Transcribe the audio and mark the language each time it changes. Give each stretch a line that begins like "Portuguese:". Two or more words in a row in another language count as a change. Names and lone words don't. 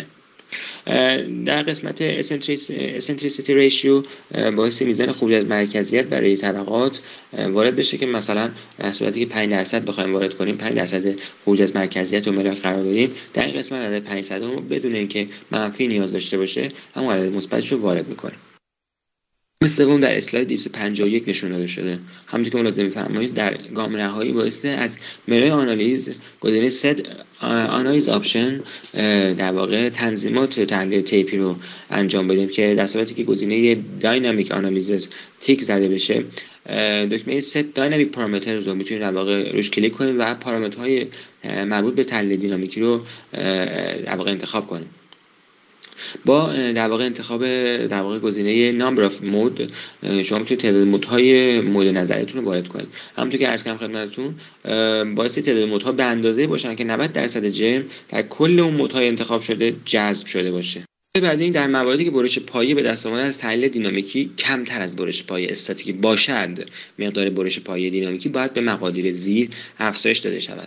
Persian: در قسمت
English: eccentricity ratio
Persian: باعث میزان خروج از مرکزیت برای طبقات وارد بشه که مثلا در صورتی که 5% بخوایم وارد کنیم 5% خروج از مرکزیت رو ملاک قرار بدیم، در این قسمت عدد 500 رو بدون اینکه منفی نیاز داشته باشه همون عدد مثبتش رو وارد میکنیم. سوم در اسلاید 251 نشون داده شده. همونطور که ملاحظه می‌فرمایید در گام نهایی بایستی از منوی آنالیز گزینه
English: set analyze option
Persian: در واقع تنظیمات تحلیل طیفی رو انجام بدیم که در صورتی که گزینه
English: dynamic analysis
Persian: تیک زده بشه دکمه
English: set dynamic parameters
Persian: رو میتونید در واقع روش کلیک کنید و پارامترهای مربوط به تحلیل دینامیکی رو در واقع انتخاب کنید. با در واقع انتخاب در واقع گزینه
English: number of mode
Persian: شما میتونید تعداد مودهای مورد نظرتون رو وارد کنید. همونطور که عرض کردم خدمتتون باعث تعداد مودها به اندازه باشن که 90% جرم در کل اون مودهای انتخاب شده جذب شده باشه. بعدی در مواردی که برش پایه به دست آمده از تحلیل دینامیکی کمتر از برش پایه استاتیکی باشد، مقدار برش پایه دینامیکی باید به مقادیر زیر افزایش داده شود.